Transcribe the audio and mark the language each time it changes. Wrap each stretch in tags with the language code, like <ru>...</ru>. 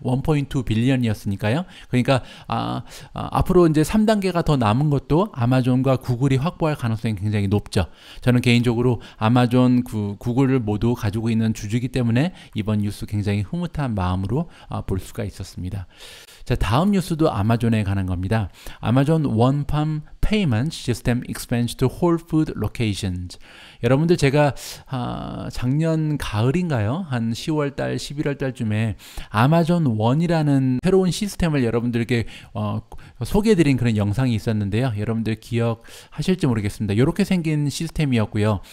<ko>1.2 빌리언이었으니까요. 그러니까 앞으로 이제 3단계가 더 남은 것도 아마존과 구글이 확보할 가능성이 굉장히 높죠. 저는 개인적으로 아마존, 구글을 모두 가지고 있는 주주이기 때문에 이번 뉴스 굉장히 흐뭇한 마음으로 볼 수가 있었습니다. 자, 다음 뉴스도 아마존에 관한 겁니다.</ko> <en>아마존 원팜 Payment System expands to Whole Food locations.</en> <ko>여러분들, 제가 작년 가을인가요? 한 10월달, 11월달쯤에 아마존 원이라는 새로운 시스템을 여러분들께 소개해드린 그런 영상이 있었는데요. 여러분들 기억하실지 모르겠습니다. 이렇게 생긴 시스템이었고요.</ko>